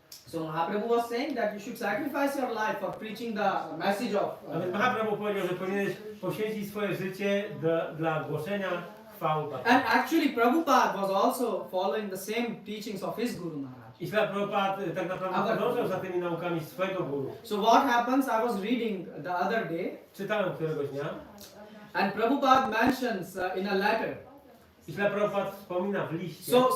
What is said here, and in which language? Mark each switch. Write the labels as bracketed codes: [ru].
[en] So Mahaprabhu was saying that you should sacrifice your life for preaching the message of. [pl] A więc Mahaprabhu powiedział, że powinieneś poświęcić swoje życie dla głoszenia chwał Bhakti. [en] And actually, Prabhupada was also following the same teachings of his Guru Maharaj. [pl] I Srila Prabhupada tak naprawdę podążał za tymi naukami swojego guru. [en] So what happens? I was reading the other day, [pl] Czytałem któregoś dnia [en] and Prabhupada mentions in a letter. [pl] i Srila Prabhupada wspomina w liście.